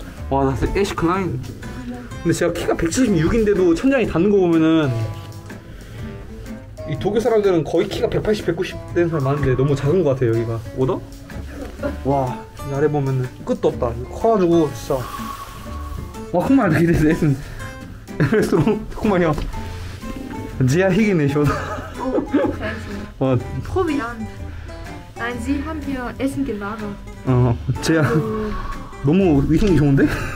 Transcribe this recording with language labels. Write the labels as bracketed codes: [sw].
[ko] 와, 나 진짜 애쉬 클라인. 근데 제가 키가 176인데도 천장이 닿는 거 보면은 이 독일 사람들은 거의 키가 180, 190 되는 사람 많은데 너무 작은 것 같아요, 여기가. 오더? 와, 이 아래 보면은 끝도 없다. 커가지고 진짜. [de] 와, guck mal, da geht es essen. Restaurant, guck mal hier. Sehr hygienisch, oder? Oh, fancy. [ko] 와, [de] Proviant. Nein, Sie haben hier Essen gelagert. [ko] 제야 너무 위생이 좋은데?